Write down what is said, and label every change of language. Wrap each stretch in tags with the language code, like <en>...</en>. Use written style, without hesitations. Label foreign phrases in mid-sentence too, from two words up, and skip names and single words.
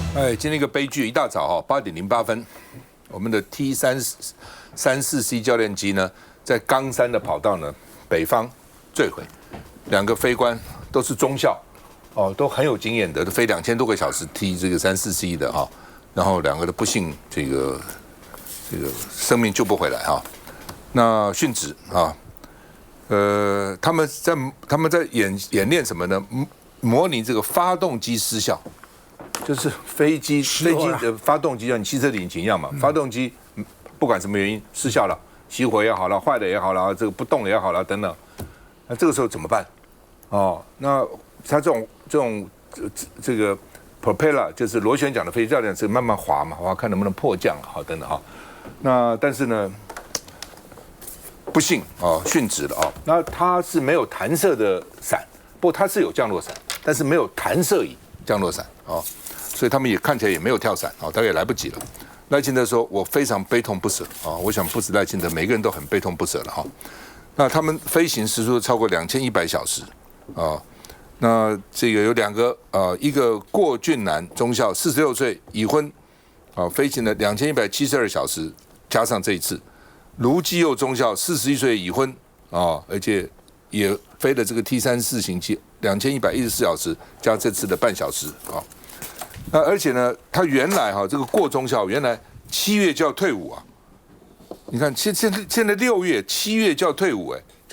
<zh>今天一個悲劇，一大早8:08，我們的 T34C 教練機呢，在岡山的跑道呢北方墜毀，2個飛官都是中校，都很有經驗的，都飛2000多個小時 T 這個34C 的哈，然後2個都不幸這個生命救不回來哈，那殉職啊，他們在演練什麼呢？模擬這個發動機失效。就是飛機的發動機，像你汽車的引擎一樣嘛，發動機不管什麼原因失效了，熄火也好了，壞了也好了，這個不動也好了等等，那這個時候怎麼辦？那它這個 propeller 就是螺旋桨的飛机教練是慢慢滑嘛，看能不能迫降好等等哈。那但是呢，不幸殉職了那它是沒有彈射的傘，不過它是有降落傘，但是沒有彈射椅降落傘所以他們也看起來也沒有跳傘大概也來不及了。賴清德說：“我非常悲痛不舍我想不止賴清德，每個人都很悲痛不舍了那他們飛行時速超過2100小時那這個有2個一個郭俊南中校46歲已婚飛行了2172小時，加上這一次盧基佑中校41歲已婚而且也飛了這個 T34型機2114小時，加这次的半小時那而且呢，他原來这個郭中校原來7月就要退伍你看現在6月7月就要退伍就</zh>